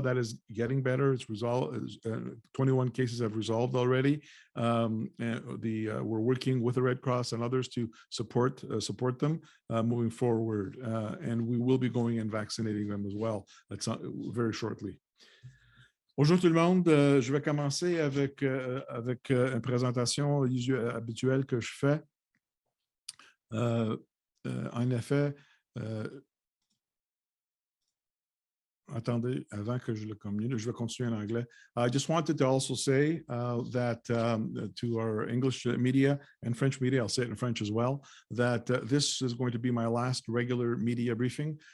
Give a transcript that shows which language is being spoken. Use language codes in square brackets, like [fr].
[en] That is getting better. It's resolved. 21 cases have resolved already. We're working with the Red Cross and others to support them moving forward, and we will be going and vaccinating them as well very shortly. [fr] Bonjour tout le monde, je vais commencer avec une présentation habituelle que je fais. En effet, attendez, avant que je le communique, je vais continuer en anglais. [en] I just wanted to also say that to our English media and French media, I'll say it in French as well, that this is going to be my last regular media briefing.